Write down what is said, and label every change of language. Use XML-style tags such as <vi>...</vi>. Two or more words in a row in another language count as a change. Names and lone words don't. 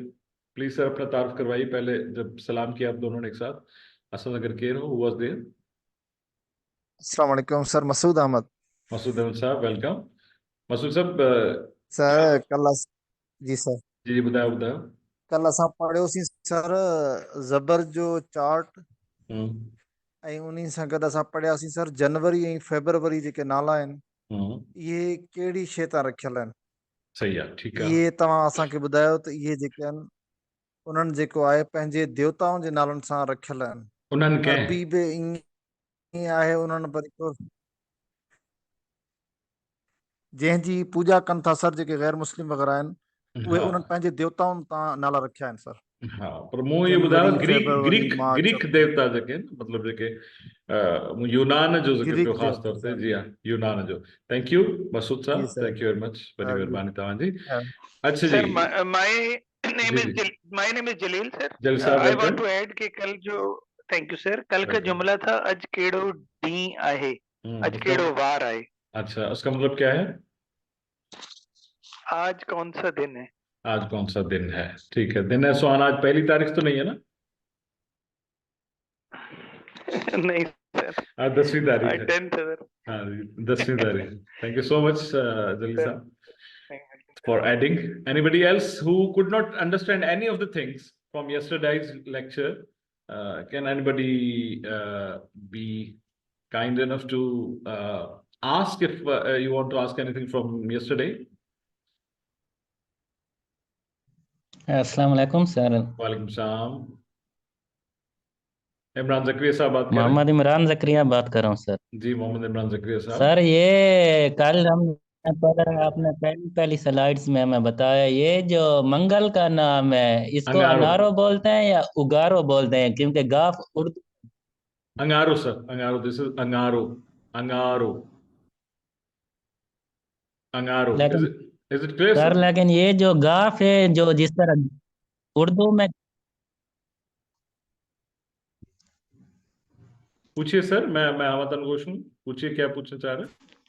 <ur>پلیز سر اپنا تعارف کروائیے پہلے، جب سلام کیا آپ دونوں نے ایک ساتھ. اصل اگر کیئر ہو,</ur> <en>who was there?</en> <ur>السلام علیکم سر. مسعود احمد. مسعود احمد صاحب، ویلکم. مسعود صاحب سر کل جی سر جی بتاؤ بتاؤ.</ur> <sd>कल असां पढ़ियोसीं सर ज़बर जो चार्ट, ऐं उन्हीं सां गॾु असां पढ़ियासीं सर जनवरी ऐं फेबरवरी जेके नाला आहिनि इहे कहिड़ी शइ तां रखियल आहिनि. सही आहे, ठीकु आहे. इहे तव्हां असांखे ॿुधायो त इहे जेके आहिनि उन्हनि जेको आहे पंहिंजे देवताउनि जे नालनि सां रखियल आहिनि। उन्हनि कंहिं अरबी बि ईअं आहे, उन्हनि वरी को जंहिंजी पूॼा कनि था सर, जेके गैर मुस्लिम वग़ैरह आहिनि, उहे हा उन्हनि पंहिंजे देवताउनि तां नाला रखिया आहिनि सर। हा, पर मूं इहो ॿुधायो जनवरी, ग्रीक फेब्रुवरी, ग्रीक मार्च, ग्रीक अप्रैल। देवता जेके आहिनि, मतलब जेके यूनान जो ज़िक्र ग्रीक कयो ख़ासि देवता तौर ते, सर। जी हाँ, यूनान जो।</sd> <en>thank you</en> <sd>मसूद जी साहब, सर।</sd> <en>thank you very much,</en> <sd>वॾी महिरबानी तव्हांजी। हाँ।</sd> <ur>اچھا جی,</ur> <en>sir my name जी इज जी, Jalil sir.</en> <ur>جل صاحب</ur> <en>I want वेलकम। to add कि</en> <sd>कल जो,</sd> <en>thank you sir,</en> <ur>کل کا</ur> <en>वेलकम।</en> <ur>جملہ تھا</ur> <sd>अज केड़ो डी आहे, अज</sd> <ur>उसका</ur> <sd>केड़ो वार आहे।</sd> <ur>اچھا، اس کا مطلب کیا ہے? آج کون سا دن ہے. آج کون سا دن ہے؟ ٹھیک ہے، دن ہے سہانا۔ آج 1 تاریخ تو نہیں ہے نا? نہیں سر, آج 10ویں تاریخ आज है। 10th ہے سر. ہاں جی، 10ویں تاریخ.</ur> <en>thank you so much</en> <ur>जलील सर,</ur> <en>साहब for adding. Anybody else who could not understand any of the things from yesterday's lecture, can anybody be kind enough to ask if you want to ask anything from yesterday?</en> <ur>السلام علیکم سر. وعلیکم السلام. عمران زکریا صاحب بات کر رہے ہیں? محمد عمران زکریا بات کر رہا ہوں سر. جی، محمد عمران زکریا صاحب. سر یہ کل ہم نے پڑھا، آپ نے پہلی سلائیڈز میں ہمیں بتایا، یہ جو منگل کا نام ہے اس کو अंगारो। انارو بولتے ہیں یا اگارو بولتے ہیں? کیونکہ گاف اردو انگارو سر، انگارو,</ur> <en>this is Angaro, Angaro, Angaro.</en> <ur>लेकिन</ur> <en>is it clear सर, सर?</en> <ur>لیکن یہ جو گاف ہے، جو جس طرح اردو میں, پوچھیے سر، میں ہمہ تن گوش ہوں، پوچھیے کیا پوچھنا چاہ رہے ہیں.</ur>